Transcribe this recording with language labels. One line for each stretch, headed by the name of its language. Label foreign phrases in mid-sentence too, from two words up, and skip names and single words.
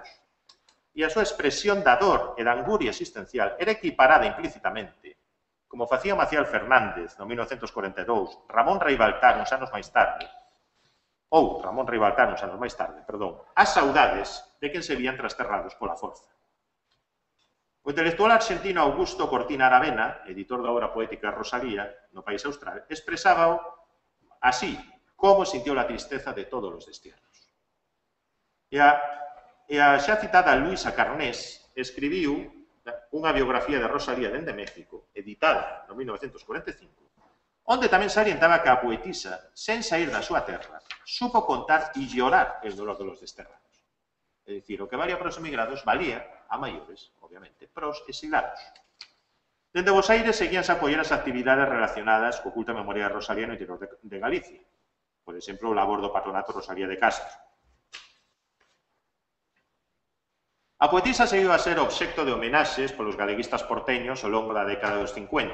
Galician: E a súa expresión da dor e da anguria existencial era equiparada implícitamente, como facía Maciel Fernández no 1942, Ramón Rei Baltar uns anos máis tarde, as saudades de quen se vían trasterrados pola forza. O intelectual argentino Augusto Cortina Aravena, editor da obra poética Rosalía, no País Austral, expresaba así como
Spanish: sintió la tristeza de todos los destierros.
Galician: E a xa citada Luisa Carnés escribiu unha biografía de Rosalía dende México, editada no 1945, onde tamén salientaba que a poetisa, sen sair da súa terra, supo contar e
Spanish: llorar el dolor de los desterrados.
Galician: É dicir, o que valía para os emigrados valía, a maiores, obviamente, para os exilados. Dende Bos Aires seguíanse a apoiar as actividades relacionadas co culto a memoria de Rosalía no interior de Galicia. Por exemplo, o labor do patronato Rosalía de Castro. A poetisa seguiu a ser obxecto de homenaxes polos galeguistas porteños ao longo da década dos 50.